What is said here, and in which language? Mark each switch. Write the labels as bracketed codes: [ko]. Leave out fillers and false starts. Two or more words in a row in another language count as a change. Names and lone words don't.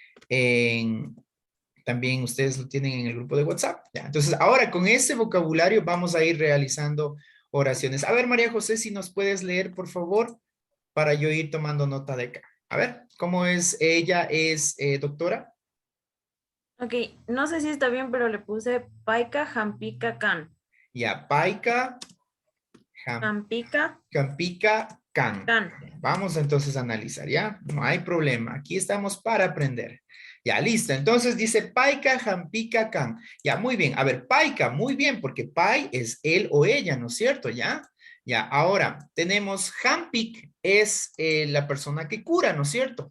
[es] También ustedes lo tienen en el grupo de WhatsApp, ¿ya? Entonces, ahora con ese vocabulario vamos a ir realizando oraciones. A ver, María José, si nos puedes leer, por favor, para yo ir tomando nota de acá. A ver, ¿cómo es? Ella es doctora. Ok, no sé si está bien, pero le puse [qu] Paika Jampika Kan. Ya, Paika, Jampika Jampika, Kan. Kan. [es] Vamos entonces a analizar, ¿ya? No hay problema. Aquí estamos para aprender. Ya, listo. Entonces dice [qu] Paika, Jampika, Kan. [es] Ya, muy bien. A ver, Paika, muy bien, porque Pai es él o ella, ¿no es cierto? ¿Ya? Ya, ahora tenemos Jampik, es la persona que cura, ¿no es cierto?